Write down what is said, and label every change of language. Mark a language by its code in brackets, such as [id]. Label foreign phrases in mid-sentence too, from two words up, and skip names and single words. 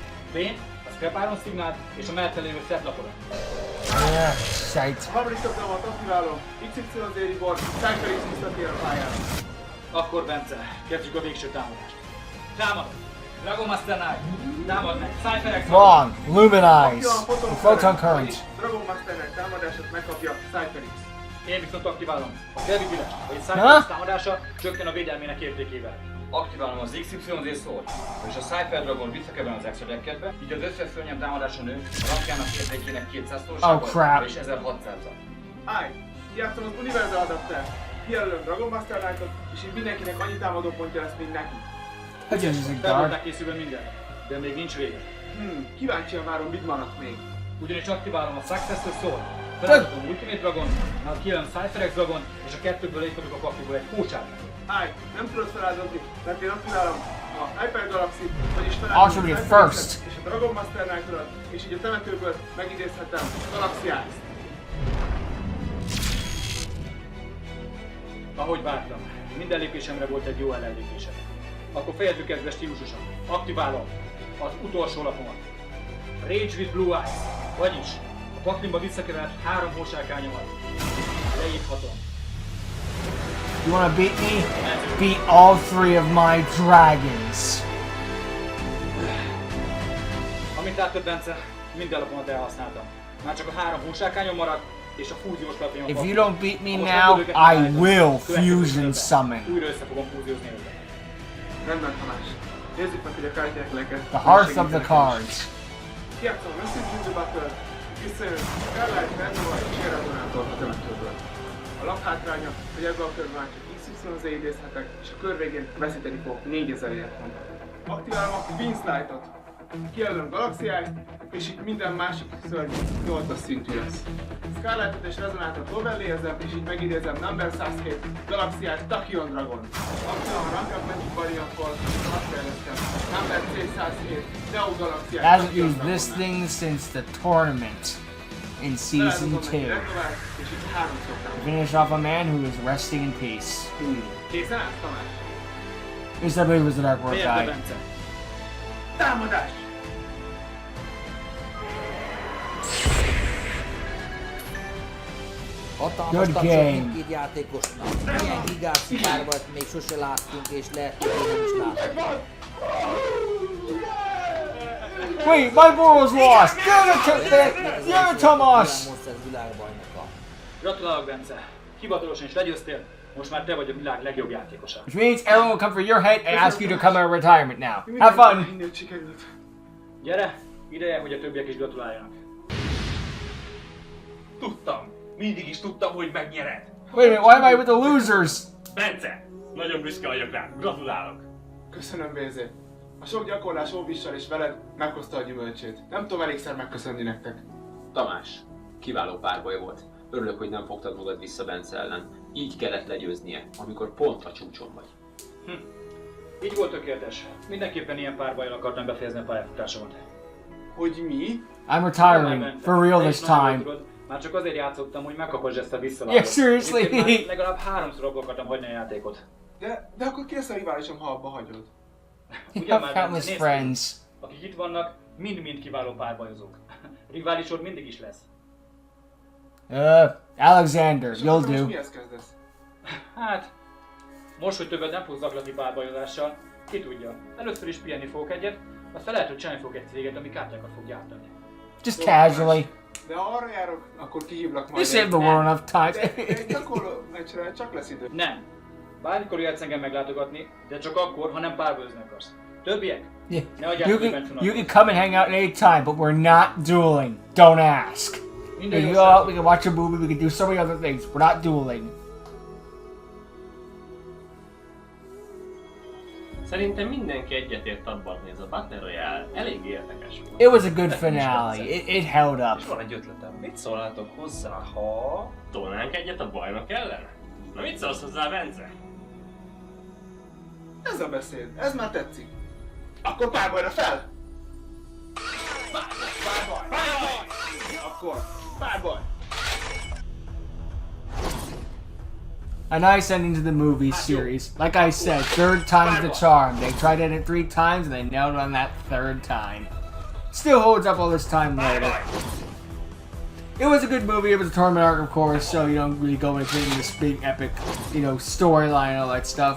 [hu] Bane, a Scrap Iron Szignált és a mellette lévő Set lapodat. [en] Shite. [hu] A harmadik kötelemet aktiválom. XYZ Reborn, Cypher X visszatér a pályára. Akkor Bence, kezdjük a végső támadást. Támad! Dragon Master Knight! Támad meg! Cypher X! [en] Wrong. Luminize. [hu] Aktiválom Photon current. Dragon Masternek támadását megkapja Cypher X. Én viszont aktiválom a Gravity-es, vagy Cypher X támadása csökken a védelmének értékével. Aktiválom az XYZ Sword, és a Cypher Dragon visszakeven az extra decketbe, így az összes szörnyem támadása nő, a rakjának értékének 200-szorosával és 1600-al. Állj! Játszom az Universal Adapter. Kijelölöm Dragon Master Knight-ot, és így mindenkinek annyi támadó pontja lesz, mint neki. Hogy ez a Fel volták [en] dark? [hu] készülve minden, de még nincs vége. Kíváncsian várom, mit maradt még. Ugyanis aktiválom a Successor Sword, felállítom Ultimate Dragon, majd kijön Cypher X Dragon, és a kettőből létadok a pakliból egy kócsát. Állj! Nem tudod feláldozni, mert én aktiválom a Hyper Galaxy, vagyis [en] Also [hu] felállítom [en] be [hu] a Cypher [en] first. [hu] X-et és a Dragon Master Knight-odat, és így a temetőből megidézhetem a Galaxy Ice-t. Ahogy vártam, minden lépésemre volt egy jó ellenlépésem. Akkor fejezzük kezdve stílusosan. Aktiválom az utolsó lapomat. Rage with Blue Eyes, vagyis a paklimba visszakevert 3 hósárkányomat. Leírhatom. [en] You wanna beat me? Beat all 3 of my dragons. [hu] Amit láttad, Bence, minden lapomat elhasználtam. Már csak a 3 hósárkányom maradt, és a fúziós lapjom. [en] If you don't beat me now, I will fusion summon. [hu] Újra össze fogom fúziózni őket. Rendben, Tamás. Nézzük meg, hogy a kártyákleket. [en] The hearth of the cards. [hu] Kijátszom a Massive Judo Battle, visszajön Scarlet, Renova és Eradonátor a temetőből. A laphátránya, hogy ebben a körben már csak XYZ idézhetek, és a kör végén veszíteni fogok 4000 értem. Aktiválom a Queen's Light-ot. Kijelölöm Galaxy Ice-t, és így minden másik szörny 8-as szintű lesz. Scarletet és Rezonátort lovellé-ezem, és így megidézem Number 102, Galaxy Ice, Tachyon Dragon. Aktiválom a Rank Up Magic Variant Force, azt fejlesztem, Number C107, Neo Galaxy Ice, [en] Hasn't [hu] Tachyon [en] used this [hu] Dragon. [en] thing since the tournament in season 2. [hu] És így 3-szor támadom. [en] Finish off a man who is resting in peace. [hu] Készen állsz, Tamás? [en] Yes, I believe it was the Dark World [hu] Miért [en] guy. [hu] Bence? Támadás! Hatalmas [en] Good [hu] tapsot [en] game. [hu] mindkét játékosnak. Milyen gigász párbajt még sose láttunk, és lehet, hogy én nem is látom. [en] Wait, my ball was lost! Damn it, Thomas! [hu] Monster világbajnoka. Gratulálok, Bence! Hivatalosan is legyőztél, most már te vagy a világ legjobb játékosa. [en] Which means everyone will come for your head and ask you to come out of retirement now. Have fun! [hu] Mindent sikerült. Gyere, ideje, hogy a többiek is gratuláljanak. Tudtam! Mindig is tudtam, hogy megnyered! [en] Wait a minute, why am I with the losers? [hu] Bence! Nagyon büszke vagyok rá. Gratulálok! Köszönöm, BZ. A sok gyakorlás Óbissal és veled meghozta a gyümölcsét. Nem tudom elégszer megköszönni nektek. Tamás, kiváló párbaj volt. Örülök, hogy nem fogtad magad vissza Bence ellen. Így kellett legyőznie, amikor pont a csúcson vagy. Így volt tökéletes. Mindenképpen ilyen párbajjal akartam befejezni a pályafutásomat. Hogy mi? [en] I'm retiring, for real this time. [hu] Már csak azért játszottam, hogy megkapass ezt a visszavágót. [en] Yeah, seriously? [hu] Egyébként már legalább 3-szor abba akartam hagyni a játékot. De akkor ki lesz a riválisom, ha abba hagyod? [en] You [hu] Ugyan [en] have [hu] már, [en] countless [hu] nézd, [en] friends. [hu] akik itt vannak, mind-mind kiváló párbajozók. Riválisod mindig is lesz. [en] Alexander, [hu] És [en] you'll [hu] akkor most [en] do. [hu] mihez kezdesz? Hát, most, hogy többet nem fogsz zaklatni párbajozással, ki tudja. Először is pihenni fogok egyet, aztán lehet, hogy csinálni fogok egy céget, ami kártyákat fog gyártani. [en] Just casually. [hu] De ha arra járok, akkor kihívlak majd. [en] You saved the world enough time. [hu] Egy gyakorló meccsre csak lesz idő. Nem. Bármikor jöhetsz engem meglátogatni, de csak akkor, ha nem párbajozni akarsz. Többiek? [en] Yeah. [hu] Ne adják [en] You [hu] ki [en] can [hu] bent [en] you can come and hang out anytime, but we're not dueling. Don't ask. We [hu] Minden [en] can [hu] jó [en] go out, we [hu] srácok. [en] can watch a movie, we can do so many other things. We're not dueling. [hu] Szerintem mindenki egyetért abban, hogy ez a Battle Royale elég érdekes volt. [en] It was a good finale. It held up. [hu] És van egy ötletem. Mit szólnátok hozzá, ha tolnánk egyet a bajnok ellen? Na mit szólsz hozzá, Bence? Ez a beszéd, ez már tetszik. Akkor párbajra fel! Akkor, Fireboy! [en] A nice ending to the movie series. Like I said, third time's the charm. They tried it 3 times and they nailed it on that 3rd time. Still holds up all this time later. It was a good movie. It was a tournament arc, of course, so you don't really go into this big epic, storyline and all that stuff.